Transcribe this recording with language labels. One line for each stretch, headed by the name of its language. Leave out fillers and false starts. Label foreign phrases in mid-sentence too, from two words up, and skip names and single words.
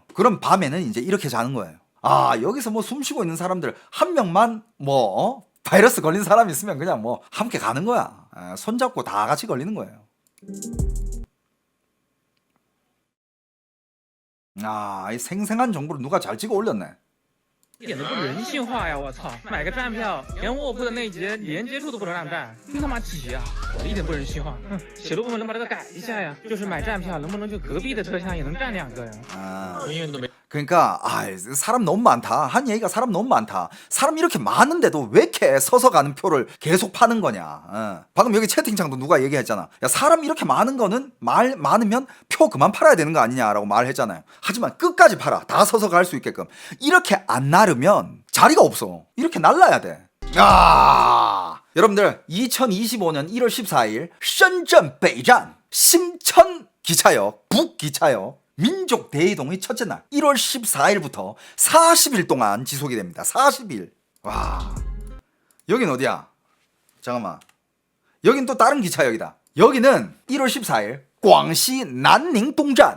Korean: 그럼 밤에는 이제 이렇게 자는 거예요. 아 여기서 뭐 숨 쉬고 있는 사람들 한 명만 뭐 바이러스 걸린 사람이 있으면 그냥 뭐 함께 가는 거야. 손잡고 다 같이 걸리는 거예요. 아, 이 생생한 정보를 누가 잘 찍어 올렸네.
Chinese: 一点都不人性化呀！我操，买个站票，连卧铺的那节连接处都不能让站，真他妈挤啊！一点不人性化。写的部分能把这个改一下呀？就是买站票能不能就隔壁的车厢也能站2个呀？ 아, 医院都没。
Korean: 그러니까 사람 너무 많다. 한 얘기가 사람 너무 많다. 사람 이렇게 많은데도 왜 이렇게 서서 가는 표를 계속 파는 거냐. 방금 여기 채팅창도 누가 얘기했잖아. 야 사람 이렇게 많은 거는 많으면 표 그만 팔아야 되는 거 아니냐라고 말했잖아요. 하지만 끝까지 팔아. 다 서서 갈 수 있게끔. 이렇게 안 나르면 자리가 없어. 이렇게 날라야 돼. 야 여러분들 2025년 1월 14일 深圳 北站 심천 기차역 북기차역 민족 대이동의 첫째 날 1월 14일부터 40일 동안 지속이 됩니다. 40일. 와. 여긴 어디야? 잠깐만. 여긴 또 다른 기차역이다. 여기는 1월 14일 광시 난닝 동站.